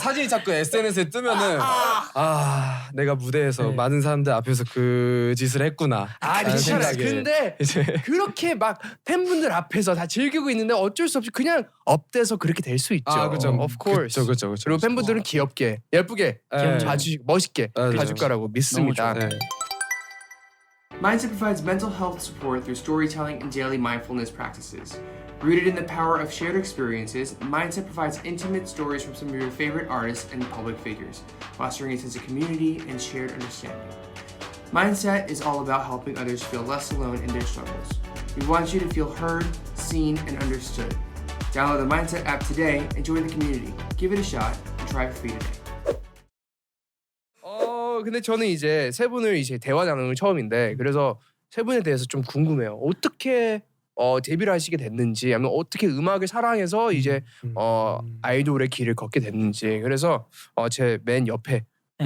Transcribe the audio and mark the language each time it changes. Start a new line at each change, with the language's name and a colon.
Korean: 사진이 자꾸 SNS에 뜨면은 내가 무대에서 네. 많은 사람들 앞에서 그 짓을 했구나. 라는 괜찮아요. 생각에 근데 이제 그렇게 막 팬분들 앞에서 다 즐기고 있는데 어쩔 수 없이 그냥 업돼서 그렇게 될 수 있죠. 그죠.
English: Of course.
Korean: 그죠. 그리고 팬분들은 귀엽게, 예쁘게, 네. 봐주시고 멋있게 네, 봐줄 거라고 믿습니다. 네.
English: Mindset provides mental health support through storytelling and daily mindfulness practices. Rooted in the power of shared experiences, Mindset provides intimate stories from some of your favorite artists and public figures, fostering a sense of community and shared understanding. Mindset is all about helping others feel less alone in their struggles. We want you to feel heard, seen, and understood. Download the Mindset app today and join the community. Give it a shot and try it for free today.
Korean: 근데 저는 이제 세 분을 이제 대화 나누는 건 처음인데 그래서 세 분에 대해서 좀 궁금해요. 어떻게 데뷔를 하시게 됐는지, 아니면 어떻게 음악을 사랑해서 이제 아이돌의 길을 걷게 됐는지. 그래서 제 맨 옆에 네.